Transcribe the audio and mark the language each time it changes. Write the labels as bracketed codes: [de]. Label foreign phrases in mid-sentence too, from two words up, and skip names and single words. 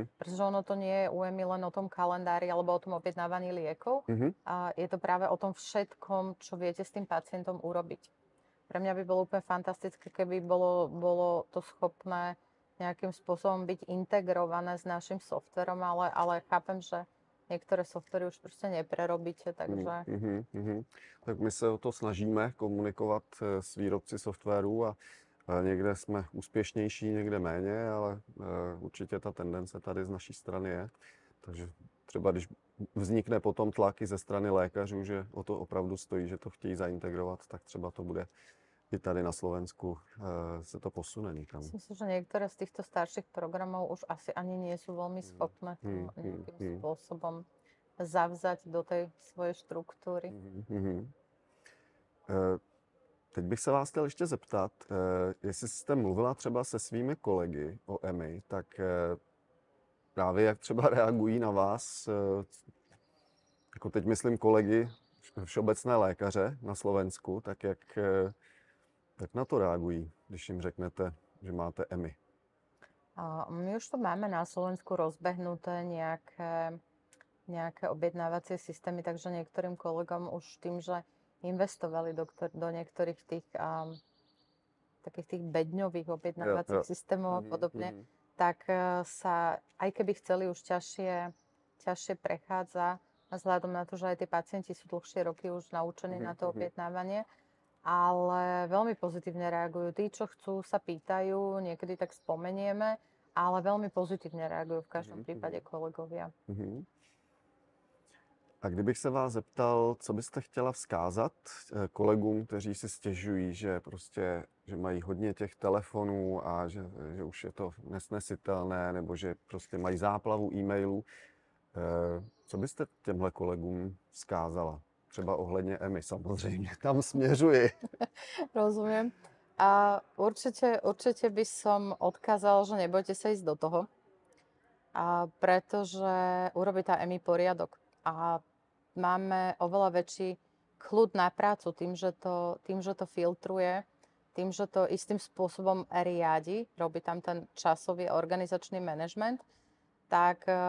[sk] Pretože ono to nie je u EMI len o tom kalendári alebo o tom objednávaní liekov. Je to práve o tom všetkom, čo viete s tým pacientom urobiť. Pre mňa by bolo úplne fantastické, keby bolo to schopné nejakým spôsobom byť integrované s našim softverom, ale chápem, že [cs] některé softwary už prostě [sk] neprerobíte, takže... [cs] Tak my se o to snažíme komunikovat s výrobci softwarů a někde jsme úspěšnější, někde méně, ale určitě ta tendence tady z naší strany je. Takže třeba když vznikne potom tlak i ze strany lékařů, že o to opravdu stojí, že to chtějí zaintegrovat, tak třeba to bude i tady na Slovensku se to posune někam. Myslím, že některé z těchto starších programů už asi ani [sk] nie sú veľmi schopné to nejakým spôsobom zavzať do tej svojej štruktúry. [cs] Teď bych se vás chtěl ještě zeptat, jestli jste mluvila třeba se svými kolegy o EMI, tak právě jak třeba reagují na vás, jako teď myslím kolegy všeobecné lékaře na Slovensku, tak jak na to reagují, když jim řeknete, že máte EMI? [sk] My už to máme na Slovensku rozbehnuté nejaké objednávacie systémy, takže niektorým kolegom už tým, že investovali do niektorých tých takých tých bedňových objednávacích systémov a podobne, tak sa, aj keby chceli, už ťažšie prechádza, vzhľadom na to, že aj tí pacienti sú dlhšie roky už naučení na to objednávanie, ale veľmi pozitívne reagujú. Tí, čo chcú, sa pýtajú, niekedy tak spomenieme, ale veľmi pozitívne reagujú v každom prípade kolegovia. [cs] A kdybych se vás zeptal, co byste chtěla vzkázat kolegům, kteří si stěžují, že prostě, že mají hodně těch telefonů a že už je to nesnesitelné, nebo že prostě mají záplavu e-mailů, co byste těmhle kolegům vzkázala? Třeba ohledně EMI samozřejmě, tam směřuji. [sk] Rozumiem. A určite by som odkázala, že nebojte sa ísť do toho, pretože urobí tá EMI poriadok. A máme oveľa väčší kľud na prácu tým, že to filtruje, tým, že to istým spôsobom riadi, robí tam ten časový organizačný manažment, tak